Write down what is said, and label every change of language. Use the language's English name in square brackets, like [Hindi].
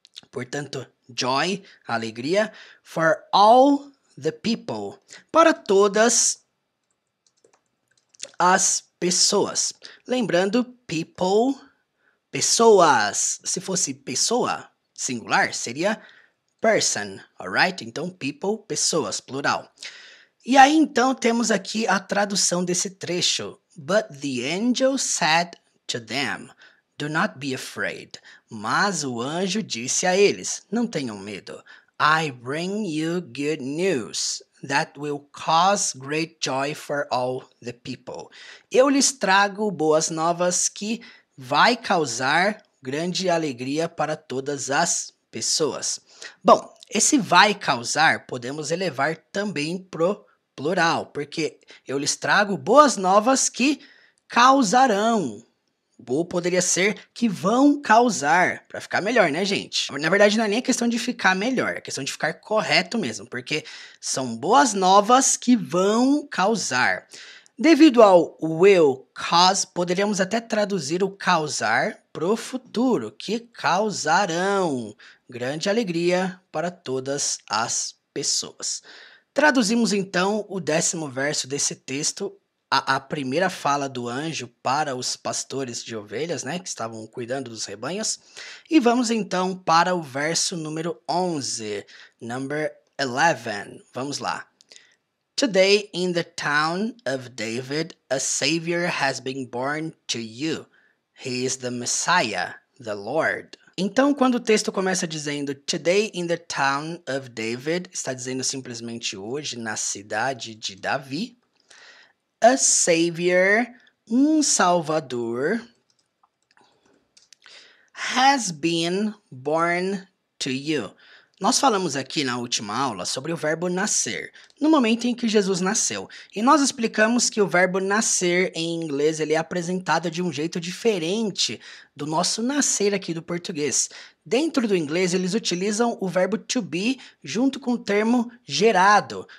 [Portuguese] Portanto, joy, alegria. [English] For all the people, [Portuguese] para todas as pessoas. Lembrando, people, pessoas. Se fosse pessoa, singular, seria person, alright? Então, people, pessoas, plural. E aí, então, temos aqui a tradução desse trecho. [English] But the angel said to them, do not be afraid. [Portuguese] Mas o anjo disse a eles, não tenham medo. [English] I bring you good news that will cause great joy for all the people. [Portuguese] Eu lhes trago boas novas que vai causar grande alegria para todas as pessoas. Bom, esse vai causar podemos elevar também pro plural, porque eu lhes trago boas novas que causarão. Ou poderia ser que vão causar, para ficar melhor, né, gente? Na verdade, não é nem a questão de ficar melhor, é a questão de ficar correto mesmo, porque são boas novas que vão causar. Devido ao [English] will cause, [Portuguese] poderíamos até traduzir o causar pro futuro, que causarão grande alegria para todas as pessoas. Traduzimos então o 10º verso desse texto, a primeira fala do anjo para os pastores de ovelhas, né, que estavam cuidando dos rebanhos. E vamos então para o verso número 11, [English] number 11. [Portuguese] Vamos lá. [English] Today in the town of David, a Savior has been born to you. He is the Messiah, the Lord. [Portuguese] Então, quando o texto começa dizendo [English] Today in the town of David, [Portuguese] está dizendo simplesmente hoje na cidade de Davi. [English] A Savior, [Portuguese] um Salvador, [English] has been born to you. [Portuguese] Nós falamos aqui na última aula sobre o verbo nascer, no momento em que Jesus nasceu. E nós explicamos que o verbo nascer em inglês ele é apresentado de um jeito diferente do nosso nascer aqui do português. Dentro do inglês, eles utilizam o verbo to be junto com o termo gerado.